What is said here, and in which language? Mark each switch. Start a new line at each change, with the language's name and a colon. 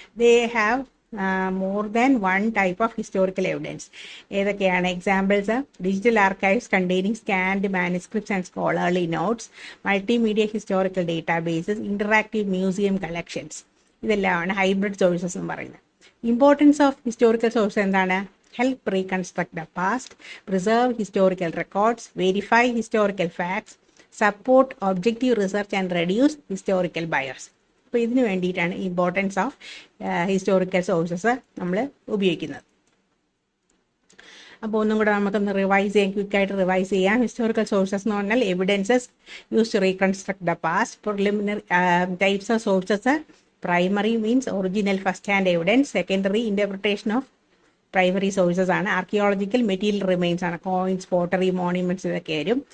English: They have more than one type of historical evidence.
Malayalam: ഏതൊക്കെയാണ്?
English: examples digital archives containing scanned manuscripts and scholarly notes, multimedia historical databases, interactive museum collections,
Malayalam: ഇതെല്ലാമാണ് hybrid sources എന്ന് പറയുന്നത്.
English: importance of historical source
Malayalam: എന്താണ്?
English: help reconstruct the past, preserve historical records, verify historical facts, support objective research and reduce historical bias.
Malayalam: അപ്പോൾ ഇതിന് വേണ്ടിയിട്ടാണ് importance of historical sources നമ്മൾ ഉപയോഗിക്കുന്നത്. അപ്പോൾ ഒന്നും കൂടെ നമുക്കൊന്ന് റിവൈസ് ചെയ്യാം, ക്വിക്കായിട്ട് റിവൈസ് ചെയ്യാം. ഹിസ്റ്റോറിക്കൽ സോഴ്സസ് എന്ന് പറഞ്ഞാൽ
English: Evidences use to reconstruct the past. Preliminary types of sources: primary means original first hand evidence, secondary interpretation of primary sources ആണ്, archaeological material remains ആണ്, coins, pottery, monuments,
Malayalam: ഇതൊക്കെ വരും.